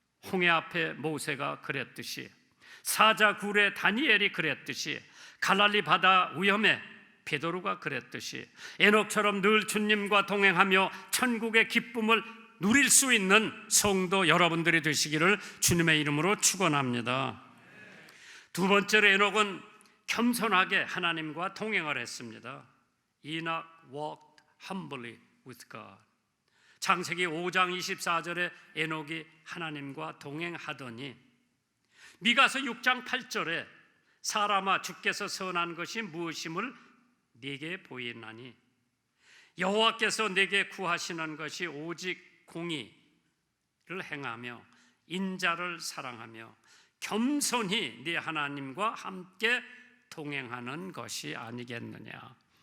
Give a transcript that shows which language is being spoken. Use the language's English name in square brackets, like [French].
[Korean] 홍해 앞에 모세가 그랬듯이, 사자굴에 다니엘이 그랬듯이, 갈랄리 바다 위험에 베드로가 그랬듯이 에녹처럼 늘 주님과 동행하며 천국의 기쁨을 누릴 수 있는 성도 여러분들이 되시기를 주님의 이름으로 축원합니다. 두 번째로 에녹은 겸손하게 하나님과 동행을 했습니다. [English] Enoch walked humbly with God. [Korean] 창세기 5장 24절에 에녹이 하나님과 동행하더니, 미가서 6장 8절에 사람아 주께서 선한 것이 무엇임을 네게 보이나니 여호와께서 네게 구하시는 것이 오직 공의를 행하며 인자를 사랑하며 겸손히 네 하나님과 함께 동행하는 것이 아니겠느냐.